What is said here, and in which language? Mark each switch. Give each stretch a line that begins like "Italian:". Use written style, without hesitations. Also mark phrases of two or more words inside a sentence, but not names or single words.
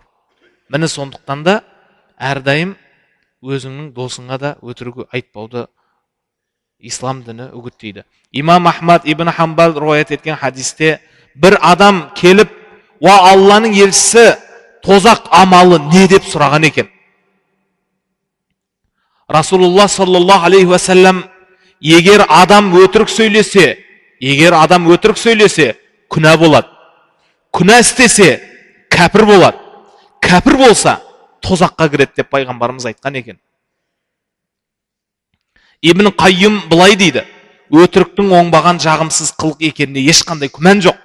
Kazakh: Міне сондықтан да әрдайым өзіңнің досыңа да өтірік айтпауды ислам діні үгіттейді. Имам Ахмад ибн Хамбал риwayat еткен хадисте бір адам келіп, "Уа Алланың елшісі, тозақ амалы не?" деп сұраған екен.
Arabic: رسول الله صلى الله عليه وسلم:
Kazakh: егер адам өтірік сөйлесе, күнә болады. Күнә істесе, кәпір болады. Кәпір болса, тозаққа кіреді деп пайғамбарымыз айтқан екен. Ибн Қайым былай дейді: өтіріктің оңбаған жағымсыз қылық екеніне ешқандай күмән жоқ.